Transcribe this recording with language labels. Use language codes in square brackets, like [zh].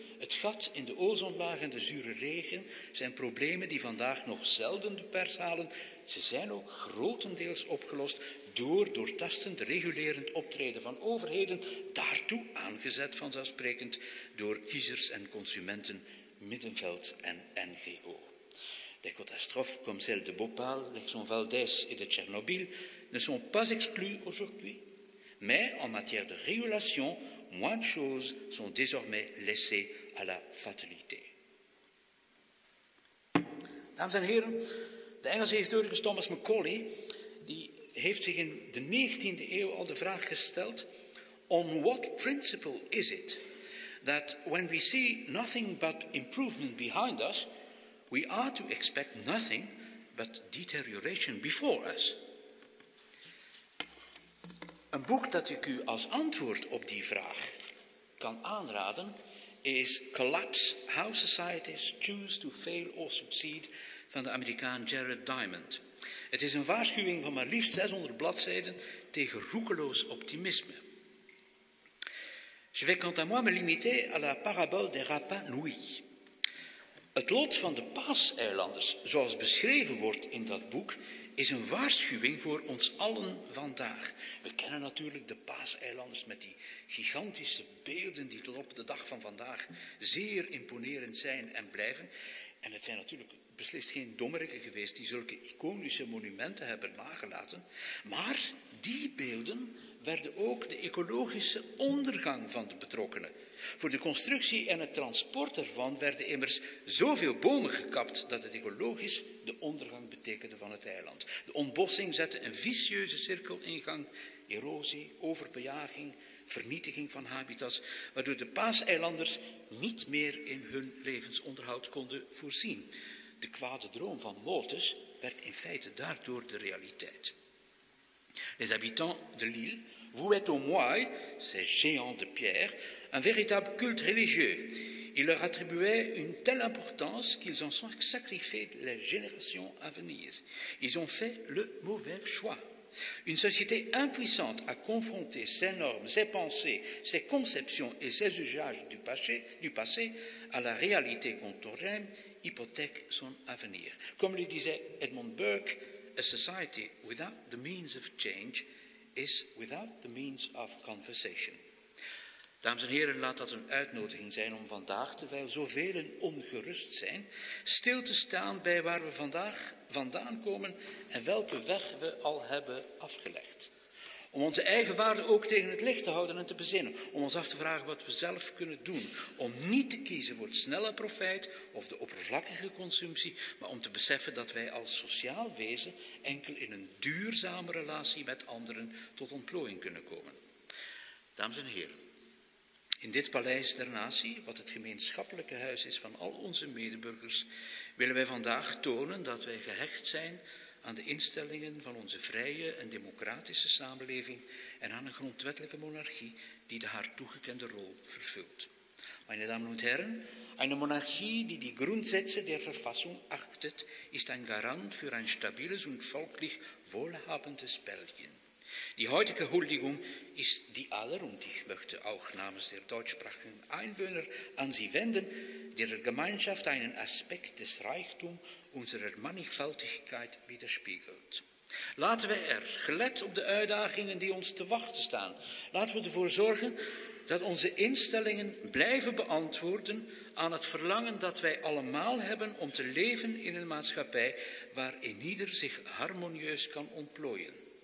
[nl] Het gat in de ozonlaag en de zure regen zijn problemen die vandaag nog zelden de pers halen. Ze zijn ook grotendeels opgelost door doortastend, regulerend optreden van overheden, daartoe aangezet vanzelfsprekend door kiezers en consumenten, middenveld en NGO. [fr] Des catastrophes comme celle de Bhopal, l'Exxon Valdez et de Tchernobyl ne sont pas exclues aujourd'hui, mais en matière de régulation, moins de choses sont désormais laissées à la fatalité. [nl] Dames en heren, de Engelse historicus Thomas Macaulay die heeft zich in de 19e eeuw al de vraag gesteld: [en] on what principle is it that when we see nothing but improvement behind us, we are to expect nothing but deterioration before us? [nl] Een boek dat ik u als antwoord op die vraag kan aanraden is Collapse: How Societies Choose to Fail or Succeed van de Amerikaan Jared Diamond. Het is een waarschuwing van maar liefst 600 bladzijden tegen roekeloos optimisme. [fr] Je vais quant à moi me limiter à la parabole des Rapa Nui. [nl] Het lot van de Paaseilanders, zoals beschreven wordt in dat boek, is een waarschuwing voor ons allen vandaag. We kennen natuurlijk de Paaseilanders met die gigantische beelden die tot op de dag van vandaag zeer imponerend zijn en blijven. En het zijn natuurlijk beslist geen dommerikken geweest die zulke iconische monumenten hebben nagelaten. Maar die beelden werden ook de ecologische ondergang van de betrokkenen. Voor de constructie en het transport ervan werden immers zoveel bomen gekapt dat het ecologisch de ondergang betekende van het eiland. De ontbossing zette een vicieuze cirkel in gang: erosie, overbejaging, vernietiging van habitats, waardoor de Paaseilanders niet meer in hun levensonderhoud konden voorzien. De kwade droom van Malthus werd in feite daardoor de realiteit. [fr] Les habitants de l'île vouaient aux moais, ces géants de pierre, un véritable culte religieux. Ils leur attribuaient une telle importance qu'ils en sont sacrifiés les générations à venir. Ils ont fait le mauvais choix. Une société impuissante à confronter ses normes, ses pensées, ses conceptions et ses usages du passé à la réalité contemporaine hypothèque son avenir. Comme le disait [en] Edmund Burke, a society without the means of change is without the means of conversation. [nl] Dames en heren, laat dat een uitnodiging zijn om vandaag, terwijl zoveel ongerust zijn, stil te staan bij waar we vandaag vandaan komen en welke weg we al hebben afgelegd. Om onze eigen waarden ook tegen het licht te houden en te bezinnen. Om ons af te vragen wat we zelf kunnen doen. Om niet te kiezen voor het snelle profijt of de oppervlakkige consumptie, maar om te beseffen dat wij als sociaal wezen enkel in een duurzame relatie met anderen tot ontplooiing kunnen komen. Dames en heren, in dit paleis der natie, wat het gemeenschappelijke huis is van al onze medeburgers, willen wij vandaag tonen dat wij gehecht zijn aan de instellingen van onze vrije en democratische samenleving en aan een grondwettelijke monarchie die de haar toegekende rol vervult. [de] Meine Damen und Herren, eine Monarchie, die die Grundsätze der Verfassung achtet, ist ein Garant für ein stabiles und folglich wohlhabendes Belgien. Die heutige Huldigung ist die aller, und ich möchte auch namens der deutschsprachigen Einwohner an Sie wenden, die der Gemeinschaft einen Aspekt des Reichtums unserer Mannigfaltigkeit widerspiegelt. [nl] Laten we gelet op de uitdagingen die ons te wachten staan, laten we ervoor zorgen dat onze instellingen blijven beantwoorden aan het verlangen dat wij allemaal hebben om te leven in een maatschappij waarin ieder zich harmonieus kan ontplooien.